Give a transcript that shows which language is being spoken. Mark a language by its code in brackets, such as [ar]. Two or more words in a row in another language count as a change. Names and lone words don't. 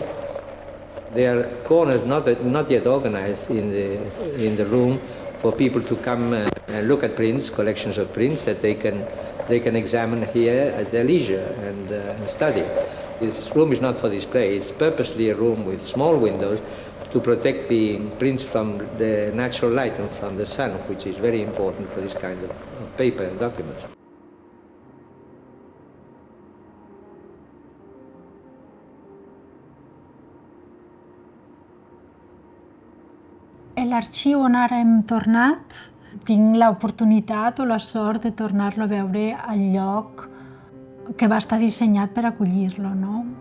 [en] There are corners not yet organized in the room for people to come and look at prints, collections of prints that they can examine here at their leisure and study. This room is not for display. It's purposely a room with small windows to protect the prints from the natural light and from the sun, which is very important for this kind of paper and documents. [ca] L'arxiu on ara hem tornat, tinc l'oportunitat o la sort de tornar-lo a veure al lloc que va estar dissenyat per acollir-lo, no?